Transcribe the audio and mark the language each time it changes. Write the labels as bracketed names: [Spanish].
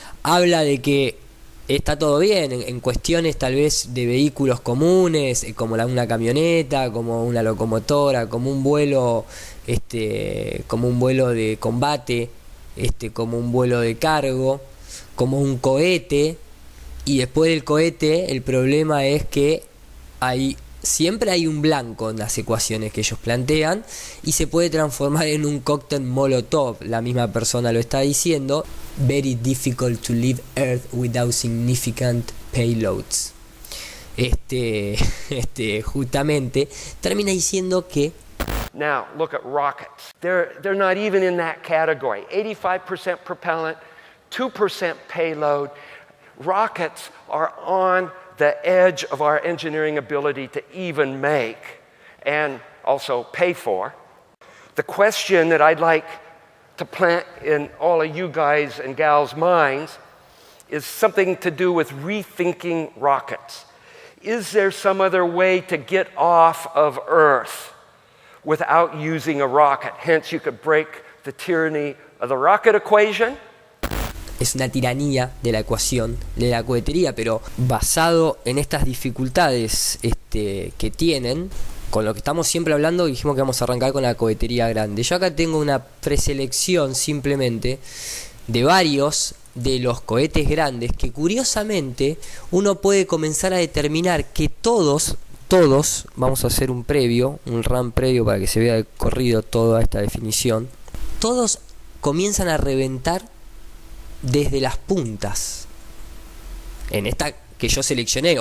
[Spanish] Habla de que está todo bien en cuestiones tal vez de vehículos comunes, como una camioneta, como una locomotora, como un vuelo de combate, como un vuelo de cargo, como un cohete. Y después del cohete el problema es que siempre hay un blanco en las ecuaciones que ellos plantean y se puede transformar en un cóctel molotov. La misma persona lo está diciendo. [English] Very difficult to leave Earth without significant payloads. [Spanish] Justamente termina diciendo que [English] now look at rockets. They're not even in that category. 85% propellant, 2% payload. Rockets are on the edge of our engineering ability to even make and also pay for. The question that I'd like to plant in all of you guys and gals' minds is something to do with rethinking rockets. Is there some other way to get off of Earth without using a rocket? Hence, you could break the tyranny of the rocket equation. [Spanish] Es una tiranía de la ecuación de la cohetería, pero basado en estas dificultades que tienen, con lo que estamos siempre hablando, dijimos que vamos a arrancar con la cohetería grande. Yo acá tengo una preselección simplemente de varios de los cohetes grandes que curiosamente uno puede comenzar a determinar que todos, vamos a hacer un run previo para que se vea de corrido toda esta definición, todos comienzan a reventar desde las puntas. En esta que yo seleccioné.